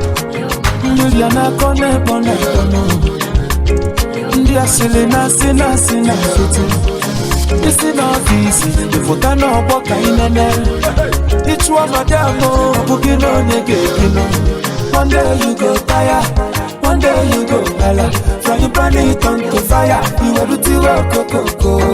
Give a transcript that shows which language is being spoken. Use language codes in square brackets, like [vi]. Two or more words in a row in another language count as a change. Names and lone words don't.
[ig] Ndị ya na-akọ n'ebo n'ebo nọ. Ndị asịrị na-asị na-asị na nkịtị. Isi n'ọfịs, ịfụta n'ọgbọ ka ị nene. Ịchụọ madam o, ọ bụghị na onye ga-ebi nọ. [pcm] One day you go tire, one day you go hala. Frying pan it on to fire, you will do okokoko.